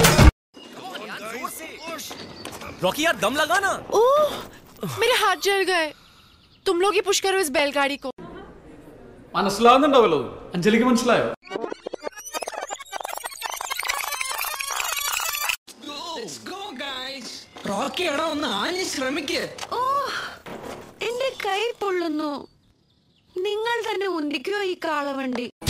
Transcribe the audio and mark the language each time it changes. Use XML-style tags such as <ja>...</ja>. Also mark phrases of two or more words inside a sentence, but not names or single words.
<hi>रॉकी यार दम लगा ना। ओह मेरे हाथ जल गए। तुम लोग ही पुश करो इस बैलगाड़ी को।</hi> <ml>മനസ്സിലാവുന്നുണ്ടാവല്ലോ അഞ്ജലിക്ക് മനസ്സിലായോ? റോക്കി എടാ ഒന്ന് ആഞ്ഞ് ശ്രമിക്ക്. ഓഹ് എന്റെ കൈ പൊള്ളുന്നു. നിങ്ങൾ തന്നെ ഉന്തിക്കോ ഈ കാളവണ്ടി.</ml>